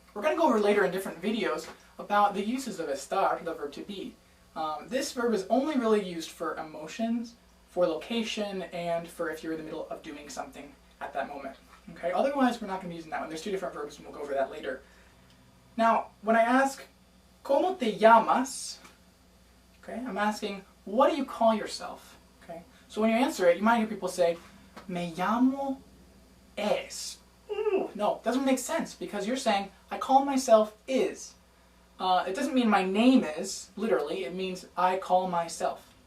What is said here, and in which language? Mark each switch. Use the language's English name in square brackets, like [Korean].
[English] We're going to go over later in different videos about the uses of estar, the verb to be. This verb is only really used for emotions, for location, and for if you're in the middle of doing something at that moment. Okay? Otherwise, we're not going to be using that one. There's two different verbs, and we'll go over that later. Now, when I ask, [Spanish] ¿Cómo te llamas? [English] Okay, I'm asking, what do you call yourself? Okay, so when you answer it, you might hear people say, [Spanish] Me llamo es. [English] Ooh, no, it doesn't make sense because you're saying, I call myself is. It doesn't mean my name is, literally, it means I call myself.